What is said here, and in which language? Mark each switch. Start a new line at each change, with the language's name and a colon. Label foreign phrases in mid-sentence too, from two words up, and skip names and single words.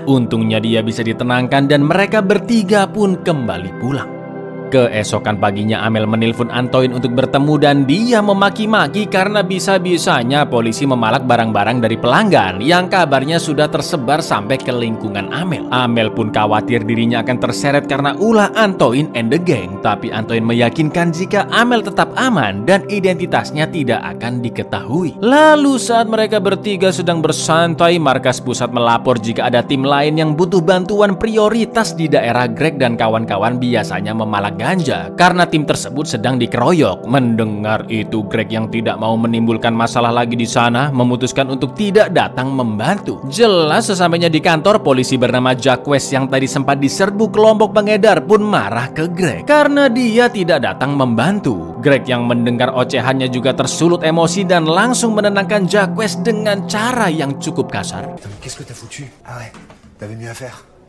Indonesian: Untungnya dia bisa ditenangkan dan mereka bertiga pun kembali pulang. Keesokan paginya Amel menelpon Antoine untuk bertemu dan dia memaki-maki karena bisa-bisanya polisi memalak barang-barang dari pelanggan yang kabarnya sudah tersebar sampai ke lingkungan Amel. Amel pun khawatir dirinya akan terseret karena ulah Antoine
English: and the gang,
Indonesian: tapi Antoine meyakinkan jika Amel tetap aman dan identitasnya tidak akan diketahui. Lalu saat mereka bertiga sedang bersantai, markas pusat melapor jika ada tim lain yang butuh bantuan prioritas di daerah Greg dan kawan-kawan biasanya memalak ganja karena tim tersebut sedang dikeroyok. Mendengar itu, Greg yang tidak mau menimbulkan masalah lagi di sana memutuskan untuk tidak datang membantu. Jelas sesampainya di kantor, polisi bernama Jacques yang tadi sempat diserbu kelompok pengedar pun marah ke Greg karena dia tidak datang membantu. Greg yang mendengar ocehannya juga tersulut emosi dan langsung menenangkan Jacques dengan cara yang cukup kasar.
French: Qu'est-ce que t'as foutu? Ah ouais, t'avais mieux à faire.